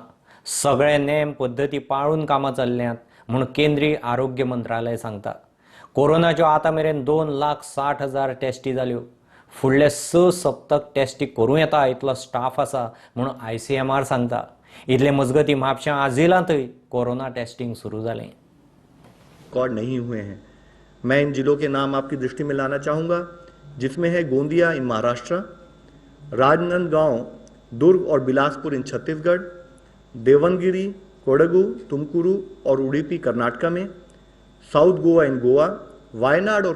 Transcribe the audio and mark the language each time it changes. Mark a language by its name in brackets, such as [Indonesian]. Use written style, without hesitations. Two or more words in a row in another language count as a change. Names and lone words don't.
[Konkani] सगळे नेम पद्धती पाळून कामां चल्ल्यात म्हूण केंद्रीय आरोग्य मंत्रालय सांगता. कोरोनाच्यो आतां मेरेन 2,60,000 टेस्टी जाल्यो. फुडले 6 सप्तक टेस्टी करूं येता इतलो स्टाफ आसा म्हूण ICMR सांगता. इतले मजगतीं म्हापश्यां आजिलांतय कोरोना टेस्टिंग सुरू जालें. [Hindi] रिकॉर्ड नहीं हुए हैं। मैं इन जिलों के नाम आपकी दृष्टि में लाना चाहूँगा, जिसमें है गोंदिया इन महाराष्ट्र, राजनांदगांव, दुर्ग और बिलासपुर इन छत्तीसगढ़, देवनगिरी, कोडगु, तुमकुरू और उडुपी कर्नाटका में, साउथ गोवा इन गोवा, वायनाड और